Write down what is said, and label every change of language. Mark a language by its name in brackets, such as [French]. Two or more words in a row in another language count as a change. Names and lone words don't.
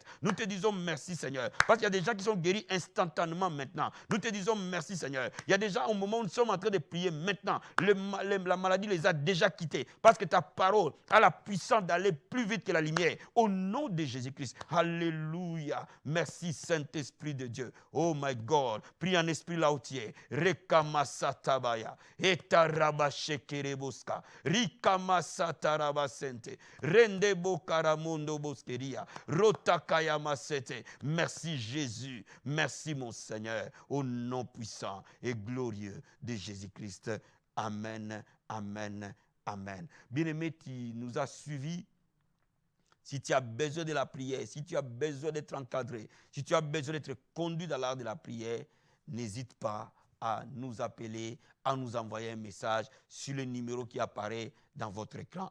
[French] Nous te disons merci Seigneur parce qu'il y a des gens qui sont guéris instantanément maintenant. Nous te disons merci Seigneur. Il y a des gens au moment où nous sommes en train de prier maintenant. La maladie les a déjà quittés parce que ta parole a la puissance d'aller plus vite que la lumière. Au nom de Jésus-Christ. Alléluia. Merci Saint-Esprit de Dieu. [English] Oh my God. [French] Prie en esprit là où tu es. Rekamasatabaya. Etarabashekereboska. Rikamasatarabasente. Rendebo karamondo boskeria. Rotakayamasete. Merci Jésus. Merci mon Seigneur. Au nom puissant et glorieux de Jésus-Christ. Amen. Amen. Amen. Bien-aimé, tu nous as suivis. Si tu as besoin de la prière, si tu as besoin d'être encadré, si tu as besoin d'être conduit dans l'art de la prière, n'hésite pas à nous appeler, à nous envoyer un message sur le numéro qui apparaît dans votre écran.